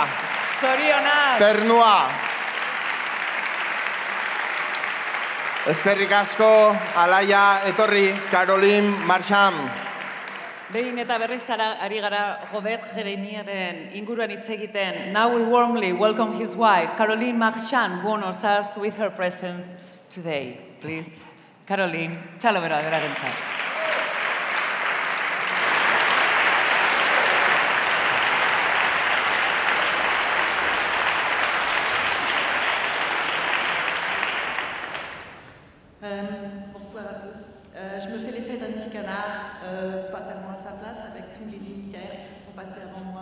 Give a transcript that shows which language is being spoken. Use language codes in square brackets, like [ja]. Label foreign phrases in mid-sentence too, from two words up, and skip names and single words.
[eu] Zorionak! pernua. Eskerrik asko, Alaia, etorri, Caroline Marchand. Behin eta berriz ari gara Robert Grenierren inguruan hitz egiten. [en] Now we warmly welcome his wife, Caroline Marchand, who honors us with her presence today. Please, Caroline, [eu] txalo berarentzat. [fr] Bonsoir à tous. Je me fais l'effet d'un petit canard, pas tellement à sa place, avec tous les dignitaires qui sont passés avant moi.